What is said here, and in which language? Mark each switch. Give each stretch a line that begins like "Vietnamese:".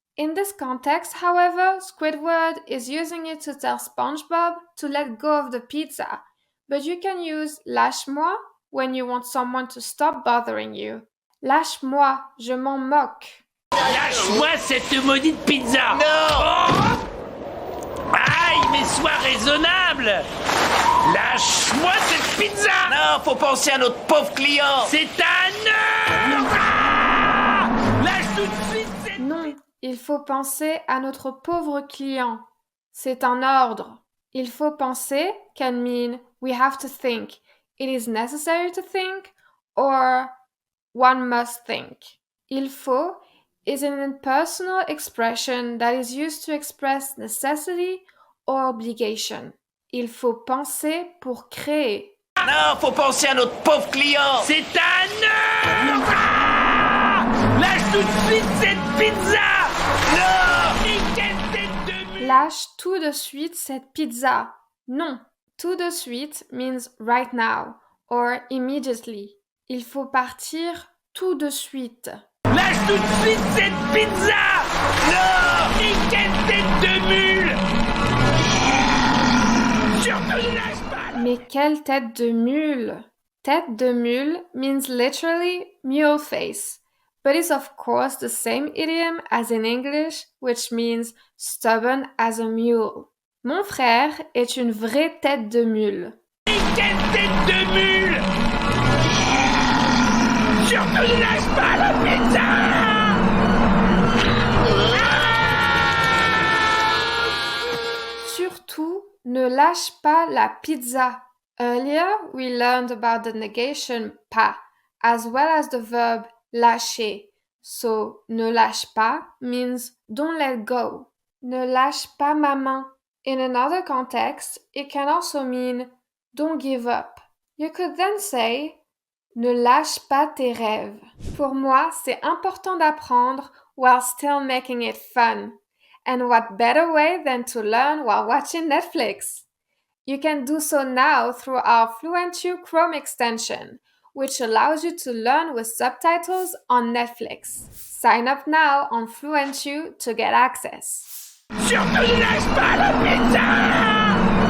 English: In this context, however, Squidward is using it to tell SpongeBob to let go of the pizza, but you can use lâche-moi when you want someone to stop bothering you.
French: Lâche-moi, je m'en moque. Lâche-moi cette maudite pizza. Non. Oh. Aïe, mais sois raisonnable. Lâche-moi cette pizza. Non, faut penser à notre pauvre client. C'est un heure. Ah. Lâche tout de suite cette... Non, il faut penser à notre pauvre client. C'est un ordre. Il faut penser
English: can mean we have to think. It is necessary to think or one must think. Il faut is an impersonal expression that is used to express necessity or obligation.
French: Il faut penser pour créer. Non, faut penser à notre pauvre client. C'est un heure. Ah. Lâche tout de suite cette pizza. Non. Mais quelle tête de mule. Lâche tout de suite cette pizza. Non. Tout de suite
English: means right now or immediately.
French: Il faut partir tout de suite. Lâche tout de suite cette pizza. Non. Mais quelle tête de mule. Surtout ne lâche pas. Mais quelle tête de mule!
English: Tête de mule means literally mule face, but is of course the same idiom as in English, which means stubborn as a mule.
French: Mon frère est une vraie tête de mule. Mais quelle tête de mule! Surtout ne lâche pas la pizza! Surtout, ne lâche pas la pizza.
English: Earlier, we learned about the negation pas, as well as the verb lâcher. So,
French: ne lâche pas
English: means don't let go.
French: Ne lâche pas ma main.
English: In another context, it can also mean don't give up. You could then say
French: ne lâche pas tes rêves. Pour moi, c'est important d'apprendre
English: while still making it fun. And what better way than to learn while watching Netflix? You can do so now through our FluentU Chrome extension, which allows you to learn with subtitles on Netflix. Sign up now on FluentU to get access.
French: Surtout ne lâche pas la pizza!